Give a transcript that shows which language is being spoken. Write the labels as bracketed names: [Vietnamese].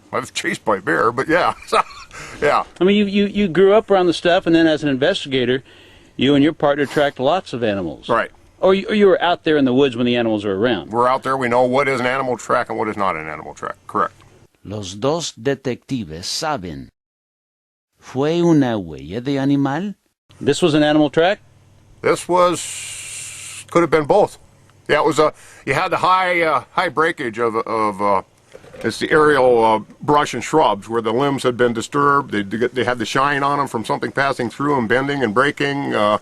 [English] I was chased by a bear, but yeah, yeah. I mean, you grew up around the stuff, and then as an investigator, you and your partner tracked lots of animals. Right. Or you were out there in the woods when the animals were around. We're out there. We know what is an animal track and what is not an animal track. Correct. [Spanish] Los dos detectives saben. ¿Fue una huella de animal? [English] This was an animal track? This could have been both. Yeah, it was you had the high breakage of it's the aerial brush and shrubs where the limbs had been disturbed. They had the shine on them from something passing through them, bending and breaking.